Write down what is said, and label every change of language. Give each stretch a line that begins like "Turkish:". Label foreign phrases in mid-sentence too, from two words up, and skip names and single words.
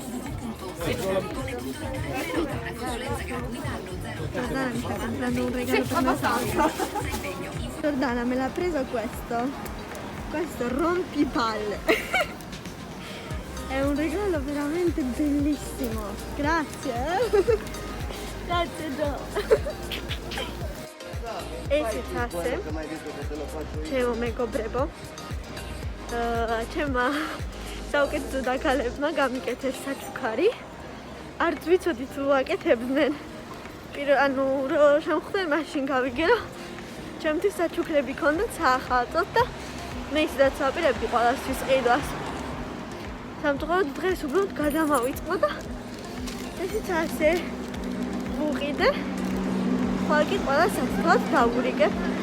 Italian: Giordana mi sta comprando un regalo per Natale. Giordana me l'ha preso questo rompipalle. È un regalo veramente bellissimo. Grazie. Grazie Gio.
Georgian: ეს თასე ჩემო მეგობრებო ჩემმა საუკეთესო დაქალებმა გამიკეთეს საჩუქარი არც ვიცოდი თუ აკეთებდნენ ანუ შემხვდნენ მაშინ გავიგე რომ ჩემთვის საჩუქრები ქონდათ საახალწოდ და მე ისედაც ვაპირებდი ყველასთვის ყიდვას სამწუხაროდ დღეს უბრალოდ გადამავიწყო და ესეც ასე ვუყიდე ხვალკი ყველა საფრთხოდ დავურიგებ